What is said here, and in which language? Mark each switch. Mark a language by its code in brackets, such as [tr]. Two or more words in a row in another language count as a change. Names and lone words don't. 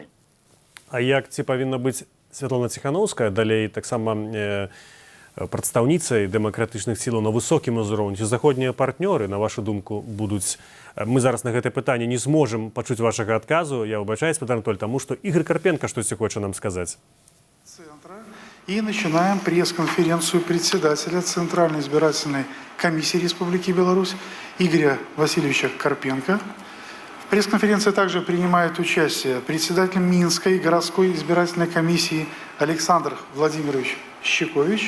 [be] А як ці павінна быць Святлана Ціхановская, далей таксама прадстаўніцай дэмакратычных сілаў на высокім узроўні. Ці заходнія партнёры, на вашу думку, будуць... Мы зараз на гэтае пытанне не зможам пачуць вашага адказу. Я выбачаюсь, Петр Анатоль, таму што Ігор Карпенка штосьці хоча нам сказаць. [ru] И начинаем пресс-конференцию председателя Центральной избирательной комиссии Республики Беларусь Игоря Васильевича Карпенко. В пресс-конференции также принимает участие председатель Минской городской избирательной комиссии Александр Владимирович Щекович.